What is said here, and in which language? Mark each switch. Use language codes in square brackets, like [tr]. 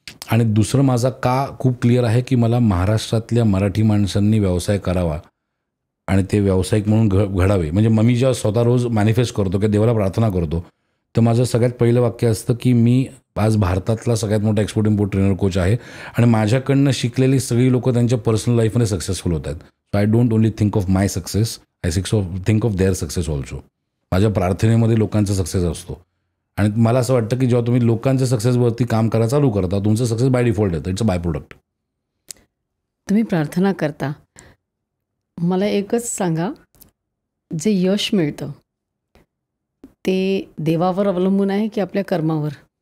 [mr] आणि दुसरं माझा का खूप क्लिअर आहे की मला महाराष्ट्रातल्या मराठी माणसांनी व्यवसाय करावा आणि ते व्यावसायिक म्हणून घडावे. म्हणजे मी जेव्हा स्वतः रोज मॅनिफेस्ट करतो की देवाला प्रार्थना करतो, तर माझं सगळ्यात पहिलं वाक्य असतं की मी आज भारतातला सगळ्यात मोठा एक्सपोर्ट इम्पोर्ट ट्रेनर कोच आहे आणि माझ्याकडनं शिकलेली सगळी लोक त्यांच्या पर्सनल लाईफमध्ये सक्सेसफुल होत आहेत. [en] So I don't only think of my success, I think of their success also. [mr] माझ्या प्रार्थनेमध्ये लोकांचा सक्सेस असतो. आणि मला असं वाटतं की जेव्हा तुम्ही लोकांच्या सक्सेसवरती काम करायला चालू करता, तुमचं सक्सेस बाय डिफॉल्ट येतं. [en] It's a byproduct. [mr] तुम्ही प्रार्थना करता. मला एकच सांगा, जे यश मिळतं ते देवावर अवलंबून आहे की आपल्या कर्मावर?